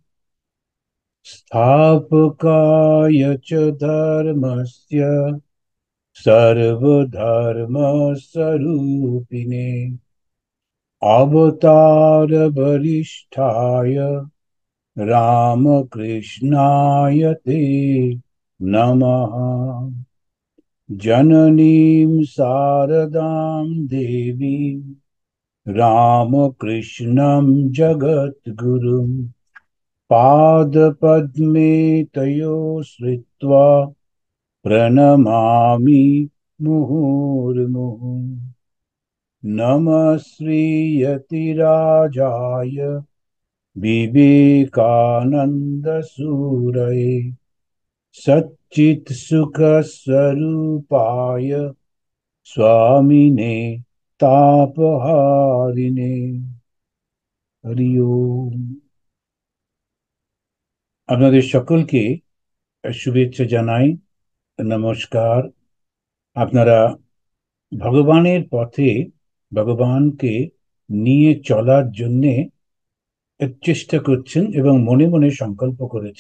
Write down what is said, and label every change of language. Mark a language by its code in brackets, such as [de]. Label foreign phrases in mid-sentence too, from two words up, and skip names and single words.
[sa] স্থাপকায় চ ধর্মস্য সর্বধর্মস্বরূপিণে অবতার বরিষ্ঠায় রামকৃষ্ণায় তে নমঃ। জননীম শারদাম দেবীম রামকৃষ্ণম জগদ্গুরুম पादपद्मे तयो श्रित्वा प्रणमामि मुहुर्मुहुः। नमः श्रीयतिराजाय विवेकानन्दसूरये सच्चित्सुखस्वरूपाय स्वामिने तापहारिणे। हरि ओम। [bn] আপনাদের সকলকে শুভেচ্ছা জানাই, নমস্কার। আপনারা ভগবানের পথে ভগবানকে নিয়ে চলার জন্যে চেষ্টা করছেন এবং মনে মনে সংকল্প করেছেন।